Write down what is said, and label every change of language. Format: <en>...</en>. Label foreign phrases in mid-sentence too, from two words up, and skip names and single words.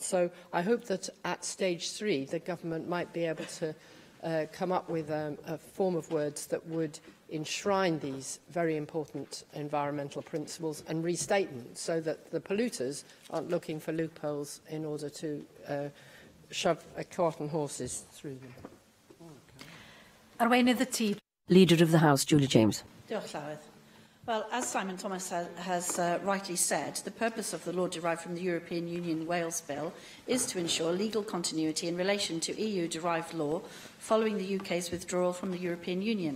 <en>So I hope that at stage 3 the government might be able to come up with a form of words that would enshrine these very important environmental principles and restate them, so that the polluters aren't looking for loopholes in order to shove a cart and horses through them.</en> <cy>Arweinydd y Tŷ.</cy> <en>Leader of the House, Julie James.</en> <cy>Diolch, Llywyd.</cy> <en>Well, as Simon Thomas has rightly said, the purpose of the law derived from the European Union Wales Bill is to ensure legal continuity in relation to EU-derived law following the UK's withdrawal from the European Union.</en>